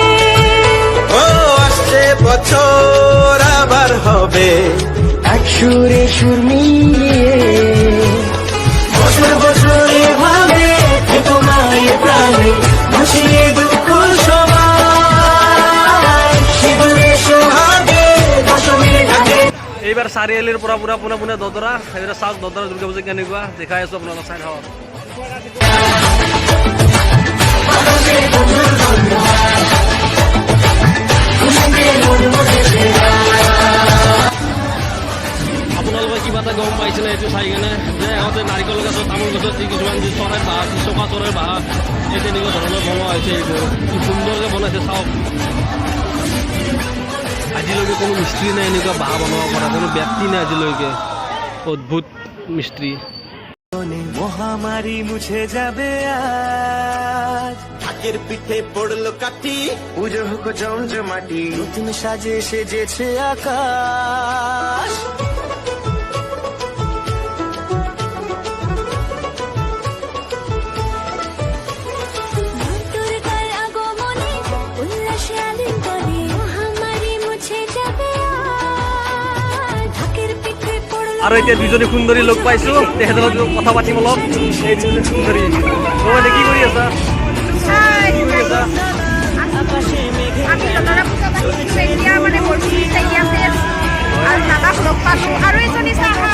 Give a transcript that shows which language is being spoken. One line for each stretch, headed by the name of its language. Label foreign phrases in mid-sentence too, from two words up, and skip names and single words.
Bangla: ও আসছে বছর আবার হবে এক সুরে সুর মিলিয়ে বছর বছর এভাবে তোমায় প্রাণে ভাসিয়ে দুঃখ সবাই সিঁদুরে সোহাগে ভাসবে ঢাকে
Assamese: এইবাৰ চাৰিআলিৰ পৰা পুৰা পোনে পোনে দদৰা সেইবাৰ চাওক দদৰা দুৰ্গা পূজা কেনেকুৱা দেখাই আছোঁ আপোনালোক চাই থাকক আপোনালোকে কিবা এটা গম পাইছেনে এইটো চাই কিনে যে আগতে নাৰিকল গছত তামোল গছত যি কিছুমান যি চৰাই বাঁহ চকা চৰাই বাঁহ এই তেনেকুৱা ধৰণৰ বনোৱা হৈছে এইবোৰ কি সুন্দৰকৈ বনাইছে চাওক আজিলৈকে কোনো মিস্ত্ৰী নাই এনেকুৱা বাঁহ বনাব পৰা, কোনো ব্যক্তি নাই আজিলৈকে। অদ্ভুত মিস্ত্ৰী।
Bangla: মহামারী মুছে যাবে আজ, ঢাকের পিঠে পড়লো কাটি, পুজো হোক জমজমাটি, নতুন সাজে সেজেছে আকাশ। দুর্গার আগমনে উল্লাসে আলিঙ্গনে মহামারী মুছে যাবে আজ। ঢাকের পিঠে পড়লো
Assamese: আৰু এতিয়া দুজনী সুন্দৰী লগ পাইছোঁ, তেখেতৰ লগত কথা পাতিম অলপ। এই দুজনী সুন্দৰী কি কৰি আছা? কি কৰি আছা?
Bangla: আকাশে মেঘে
Assamese: আমি নতৰা পূজা পাতিছোঁ এতিয়া মানে বৰষুণ লাগি আছে আৰু দাদাক লগ পালোঁ আৰু এজনী চাহ